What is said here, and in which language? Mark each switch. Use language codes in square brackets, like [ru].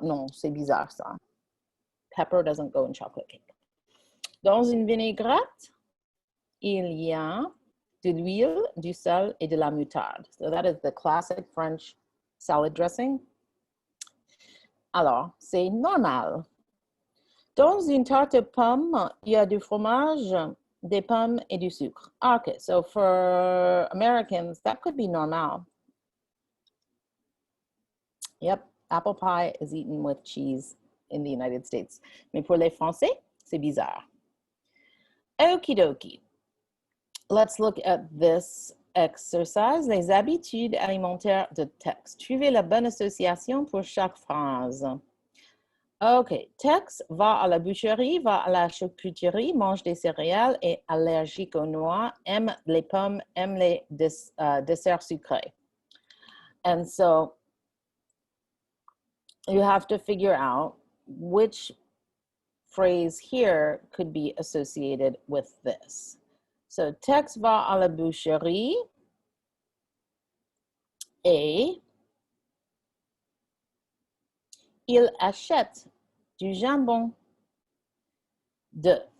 [fr] Non, c'est bizarre ça. [en] Pepper doesn't go in chocolate cake. [fr] Dans une vinaigrette, il y a de l'huile, du sel et de la moutarde. [en] So that is the classic French salad dressing. [fr] Alors, c'est normal. Dans une tarte aux pommes, il y a du fromage, des pommes et du sucre. [en] Okay, so for Americans, that could be normal. Yep, apple pie is eaten with cheese in the United States. [fr] Mais pour les Français, c'est bizarre. [en] Okie dokie. Let's look at this exercise. [fr] Les habitudes alimentaires de texte. Suivez la bonne association pour chaque phrase. OK. Tex va à la boucherie, va à la charcuterie, mange des céréales, est allergique aux noix, aime les pommes, aime les desserts sucrés. [en] And so you have to figure out which phrase here could be associated with this. [fr] So, Tex va à la boucherie et il achète du jambon. 2.